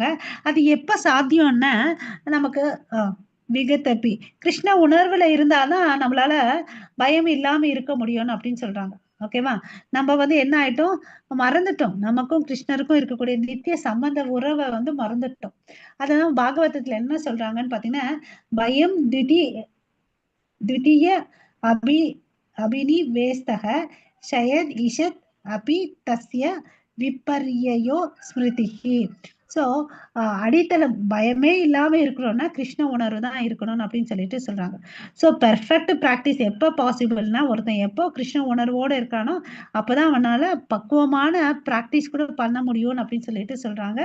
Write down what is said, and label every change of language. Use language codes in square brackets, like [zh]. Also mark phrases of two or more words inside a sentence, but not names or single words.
[ta] அது எப்ப சாத்தியம்னா நமக்கு விகத்தபி கிருஷ்ண உணர்வுல இருந்தாதான் நம்மளால பயம் இல்லாம இருக்க முடியும்னு அப்படின்னு சொல்றாங்க. ஓகேவா? நம்ம வந்து என்ன ஆயிட்டோம், மறந்துட்டோம். நமக்கும் கிருஷ்ணருக்கும் இருக்கக்கூடிய நித்திய சம்பந்த உறவை வந்து மறந்துட்டோம். அதான் பாகவதத்துல என்ன சொல்றாங்கன்னு பாத்தீங்கன்னா, [sa] பயம் द्वितीय अभिनिवेशतः शयद ईषत् अपि तस्य विपर्ययो स्मृतिः. [ta] ஸோ அடித்தளம் பயமே இல்லாம இருக்கணும்னா கிருஷ்ண உணர்வு தான் இருக்கணும் அப்படின்னு சொல்லிட்டு சொல்றாங்க. ஸோ [en] perfect practice [ta] எப்போ பாசிபிள்னா ஒருத்தன் எப்போ கிருஷ்ண உணர்வோடு இருக்கானோ அப்போதான் அவனால பக்குவமான ப்ராக்டிஸ் கூட பண்ண முடியும் அப்படின்னு சொல்லிட்டு சொல்றாங்க.